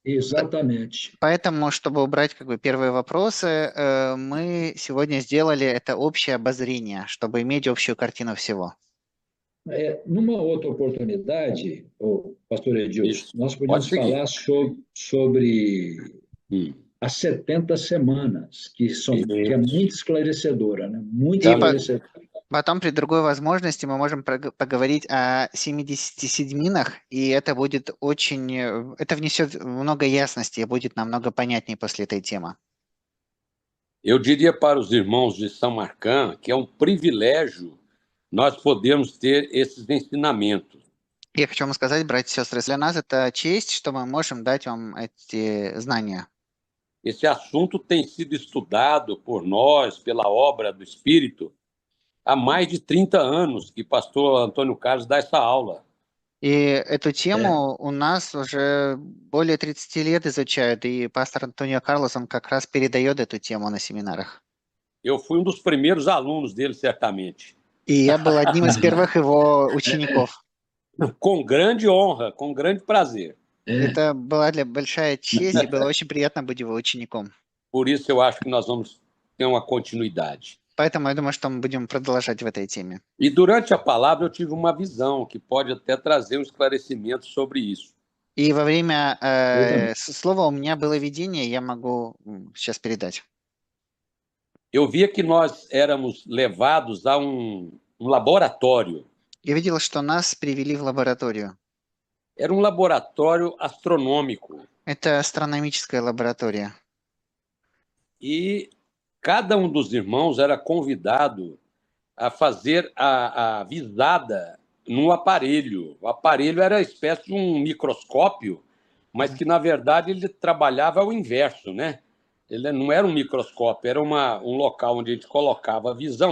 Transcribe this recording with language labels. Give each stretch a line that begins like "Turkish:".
Portuguese: Exatamente.
Russian: Поэтому, чтобы убрать как бы первые вопросы, мы сегодня сделали это общее обозрение, чтобы иметь общую картину всего.
Portuguese: Numa outra oportunidade, pastor Edilson, Isso. nós podemos Pode seguir. falar sobre as 70 semanas, que é muito esclarecedora, né? Muito
Russian: И
Portuguese: esclarecedora.
Russian: потом при другой возможности мы можем поговорить о 70 седьминах, и это будет очень, это внесет много ясности и будет намного понятнее после этой темы.
Portuguese: Eu diria para os irmãos de São Marcão que é um privilégio nós podermos ter esses ensinamentos.
Russian: Я хочу вам сказать, братья и сестры, для нас это честь, что мы можем дать вам эти знания.
Portuguese: Esse assunto tem sido estudado por nós, pela obra do Espírito, há mais de 30 anos que pastor Antônio Carlos dá essa aula.
Russian: И эту тему у нас уже более 30 лет изучают, и пастор Антонио Карлос, он как раз передает эту тему на семинарах.
Portuguese: Eu fui um dos primeiros alunos dele, certamente.
Russian: И я был одним из первых его учеников.
Portuguese: Com grande honra, com grande prazer.
Russian: Это была большая честь, и было очень приятно быть его учеником.
Portuguese: Por isso eu acho que nós vamos ter uma continuidade.
Russian: Поэтому я думаю, что мы будем продолжать в этой теме.
Portuguese: E durante a palavra eu tive uma visão que pode até trazer um esclarecimento sobre isso.
Russian: И во время слова у меня было видение, я могу сейчас передать.
Portuguese: Eu via que nós éramos levados a um laboratório.
Russian: Я видел, что нас привели в лабораторию.
Portuguese: Era um laboratório astronômico.
Russian: Это астрономическая лаборатория.
Portuguese: E cada um dos irmãos era convidado a fazer a visada num aparelho. O aparelho era uma espécie de um microscópio, mas que, na verdade, ele trabalhava ao inverso, né? Ele não era um microscópio, era um local onde a gente colocava a visão.